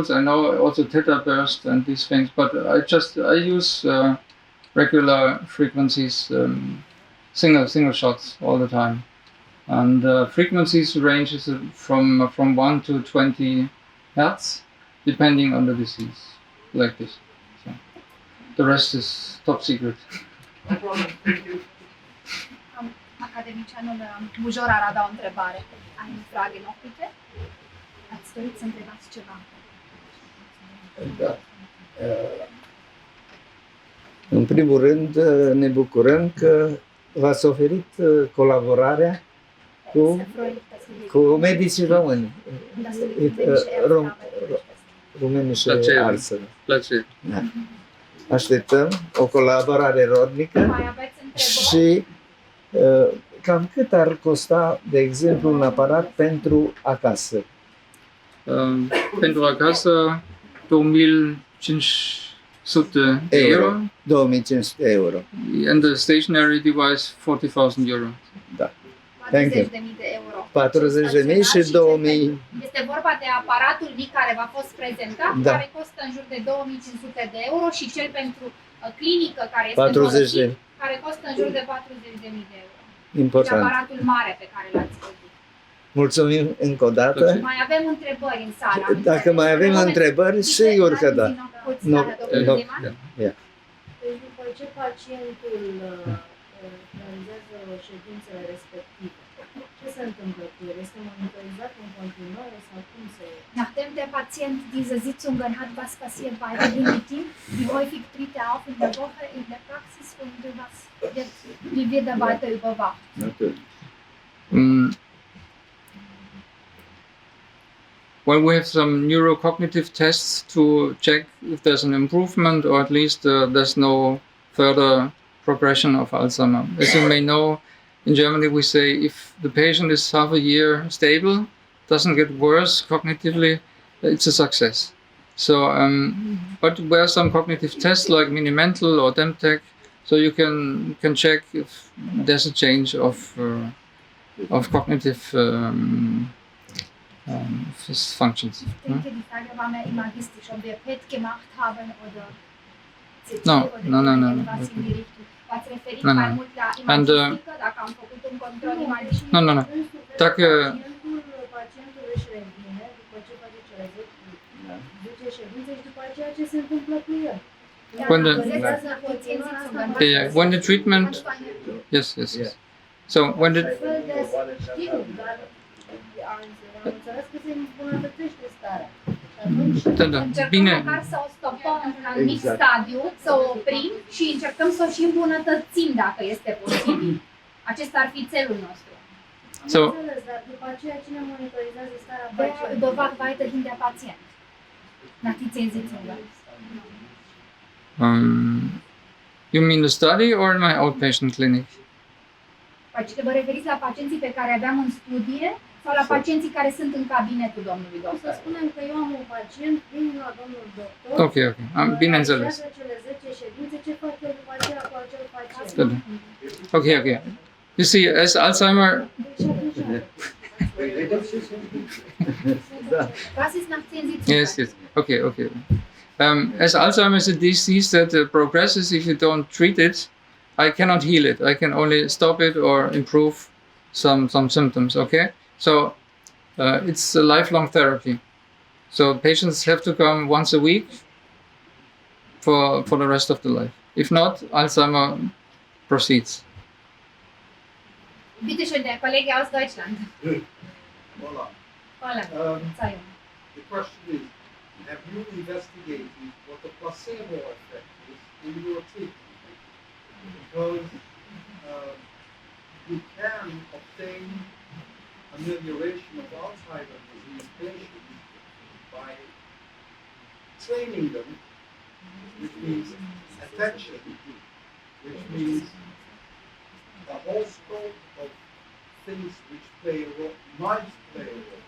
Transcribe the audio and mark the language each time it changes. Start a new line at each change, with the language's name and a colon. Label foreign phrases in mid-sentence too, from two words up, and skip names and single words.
English: I know also theta burst and these things, but I use regular frequencies, single shots all the time, and frequencies ranges from 1 to 20 hertz, depending on the disease, like this. So the rest is top secret. No problem. Thank you.
Romanian: Academicianul Bujor ar avea o întrebare.
German: Eine Frage noch bitte?
Romanian: Ați dorit să întrebați ceva? Da. În primul rând, ne bucurăm că v-ați oferit colaborarea cu medicii români, rumeni și alții. Plăcere. Da. Așteptăm o colaborare rodnică Mai aveți întrebări? și cam cât ar costa, de exemplu, un aparat pentru acasă? Pentru acasă 2500 euro, 2500 euro.
English: and the stationary device 40,000 euro. Da. Thank you.
Romanian: 40.000 de euro. 40.000 și 2000. Este vorba de aparatul mic care v-a fost prezentat, Da. care costă în jur de 2500 de euro, și cel pentru clinică, care este 40 de. folosit, care costă în jur de 40.000 de euro. Deci Important. aparatul mare pe care l-ați văzut. Mulțumim încă o dată. Mai avem întrebări în sală. Dacă mai avem întrebări, sigur că da. Nu, nu. Deci după ce pacientul realizează ședințele respective, ce se întâmplă cu el? Este monitorizat în continuare sau cum se...
German: Nachdem der Patient diese Sitzungen hat, was passiert weiterhin mit ihm? Wie häufig tritt er auf in der Woche in der Praxis und wie wird er weiter überwacht?
English: Well, we have some neurocognitive tests to check if there's an improvement, or at least there's no further progression of Alzheimer. As you may know, in Germany we say if the patient is half a year stable, doesn't get worse cognitively, it's a success. So, but there are some cognitive tests like Mini-Mental or DEMTech, so you can check if there's a change of cognitive functions.
German: Ich denke, die Frage war mehr imagistisch, ob wir PET gemacht haben oder CT No, oder no. irgendwas in die Richtung.
Romanian: V-ați referit No. mai mult la imagistică, dacă am făcut un control imagic? No. Dacă Pacientul își revine după ce face cele 10 ședințe și după aceea ce se întâmplă cu el.
English: when the treatment, yes. So when the
Romanian: Știu, dar am înțeles că se îmbunătățește starea. Încercăm bine. măcar să o stopăm în anumit stadiu, să o oprim și încercăm să o și îmbunătățim dacă este posibil. Acesta ar fi țelul nostru. So, Am înțeles, dar după aceea cine monitorizează starea Wer pacientului?
German: überwacht weiterhin der Patient? Nach die 10 Sitzungen.
English: you mean the study or my outpatient clinic?
Romanian: Vă referiți la pacienții pe care aveam în studie sau la pacienții care sunt în cabinetul domnului Să doctor? spunem că eu am un pacient, vin la domnul doctor, Okay. Bineînțeles. realizează cele 10 ședințe, ce fac eu după aceea cu acel pacient?
English: Okay. You see, as Alzheimer,
German: Was ist nach 10 Sitzungen?
English: yes. Okay. As Alzheimer is a disease that progresses if you don't treat it, I cannot heal it. I can only stop it or improve some symptoms. Okay, so it's a lifelong therapy. So patients have to come once a week for the rest of the life. If not, Alzheimer proceeds.
German: Bitte schön, der Kollege aus Deutschland. Hola. Holland. Verzeihung.
English: The question is, have you investigated what the placebo effect is in your treatment? Because you can obtain amelioration of Alzheimer's disease patients by training them, which means attention, which means the whole scope of things which play a role, might play a role.